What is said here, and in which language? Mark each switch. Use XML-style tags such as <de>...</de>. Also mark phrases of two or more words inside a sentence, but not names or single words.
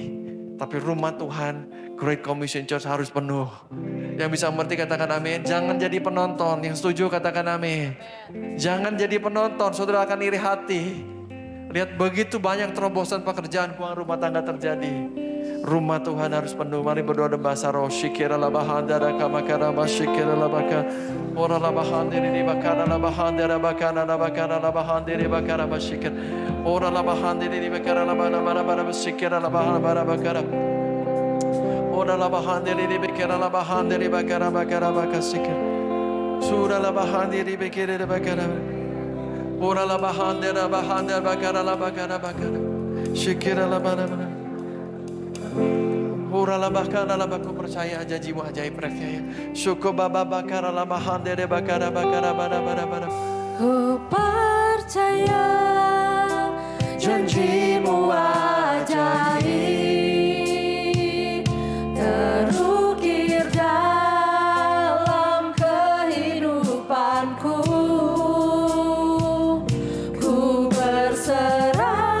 <id>Tapi rumah Tuhan, Great Commission Church harus penuh. Yang bisa mengerti katakan amin. Jangan jadi penonton. Yang setuju katakan amin. Jangan jadi penonton, saudara akan iri hati. Lihat begitu banyak terobosan pekerjaan keuangan rumah tangga terjadi. Rumah Tuhan harus penuh. Mari berdoa dalam bahasa roh. Syikira la bahandara kamakara masyikira la baka. Ora la bahandiri di bakara la bahandara bakara la bakara la bahandiri bakara masyikir. Ora la bahandiri di bakara la bara masyikira la bara bakara. Ora la bahandiri di bakara la bahandiri bakara bakara bakasyikir. Sura la bahandiri bakira bakara. Ora la bahandara bakara la bakara bakara. Syikira la bara. Ura la bakara la baku percaya janjimu ajaib percaya. Syukur baba bakara la bahandere bakara bakara bara bara bara. Ku percaya janjimu ajaib terukir dalam kehidupanku. Ku berserah</id>